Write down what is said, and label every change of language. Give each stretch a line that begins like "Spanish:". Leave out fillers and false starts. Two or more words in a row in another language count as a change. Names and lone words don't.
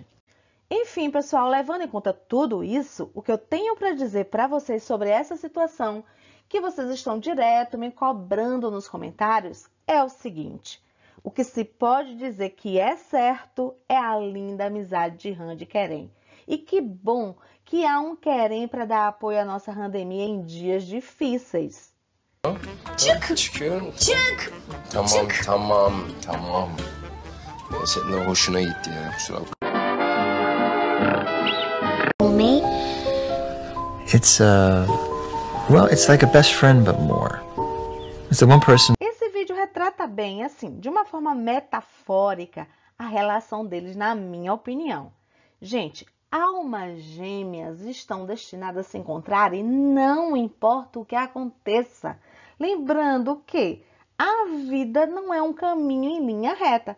Portuguese: Enfim, pessoal, levando em conta tudo isso, o que eu tenho para dizer para vocês sobre essa situação, que vocês estão direto me cobrando nos comentários, é o seguinte: o que se pode dizer que é certo é a linda amizade de Randy e Keren. E que bom que há um Keren para dar apoio à nossa Randemia em dias difíceis.
Turkish: Çıkıyorum. Tamam. Senin de hoşuna gitti ya, kusura bakma.
English: It's well, it's like a best friend but more. It's the one person.
Portuguese: Esse vídeo retrata bem, assim, de uma forma metafórica, a relação deles, na minha opinião. Gente, almas gêmeas estão destinadas a se encontrar e não importa o que aconteça. Lembrando que a vida não é um caminho em linha reta.